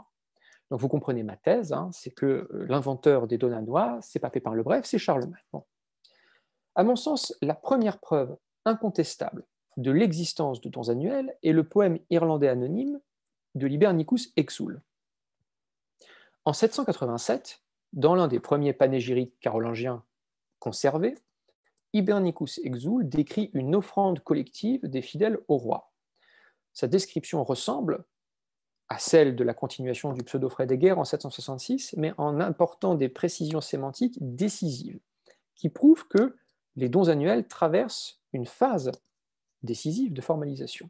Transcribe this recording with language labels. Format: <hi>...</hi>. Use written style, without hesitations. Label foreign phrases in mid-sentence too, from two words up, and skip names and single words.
<fr>Donc vous comprenez ma thèse, hein, c'est que l'inventeur des Donanois, c'est pas Pépin le Bref, c'est Charlemagne. Bon. À mon sens, la première preuve incontestable de l'existence de dons annuels est le poème irlandais anonyme de Hibernicus Exul. En 787, dans l'un des premiers panégyriques carolingiens conservés, Hibernicus Exul décrit une offrande collective des fidèles au roi. Sa description ressemble à celle de la continuation du pseudo-frais des guerres en 766, mais en apportant des précisions sémantiques décisives, qui prouvent que les dons annuels traversent une phase décisive de formalisation.</fr>